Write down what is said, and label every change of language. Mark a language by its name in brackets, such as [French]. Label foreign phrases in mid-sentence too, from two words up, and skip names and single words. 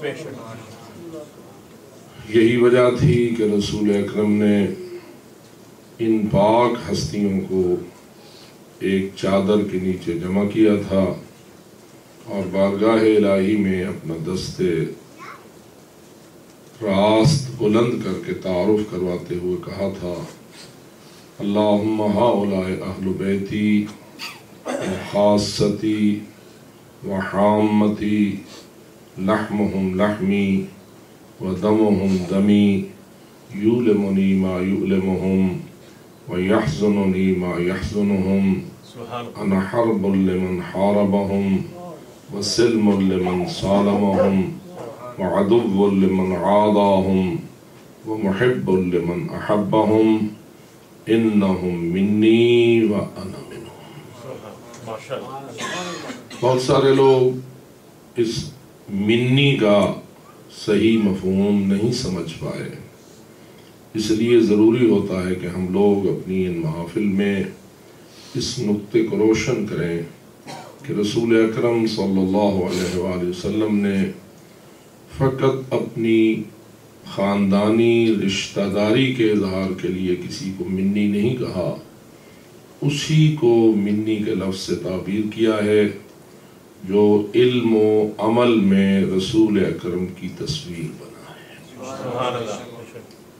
[Urdu] یہی وجہ تھی کہ رسول اکرم نے ان پاک ہستیوں کو ایک چادر کے نیچے جمع کیا تھا اور بارگاہ الہی میں اپنا دست راست بلند کر کے تعارف کرواتے ہوئے کہا تھا، [Arabic] اللہم ہؤلاء اہل بیتی وخاصتی وحامتی لحمہم لحمی ودمہم دمی یولمنی ما یولمہم ویحزننی ما یحزنہم انا حرب لمن حاربہم وسلم لمن صالمہم وعدو لمن عاداہم ومحب لمن احبہم انہم منی وانا منہم۔ [Urdu] بہت سارے لوگ اس منی کا صحیح مفہوم نہیں سمجھ پائے، اس لیے ضروری ہوتا ہے کہ ہم لوگ اپنی ان محافل میں اس نقطے کو روشن کریں کہ رسول اکرم [Arabic] صلی اللہ علیہ وآلہ وسلم [Urdu] نے فقط اپنی خاندانی رشتہ داری کے اظہار کے لیے کسی کو منی نہیں کہا، اسی کو منی کے لفظ سے تعبیر کیا ہے جو علم و عمل میں رسول اکرم کی تصویر بنا ہے۔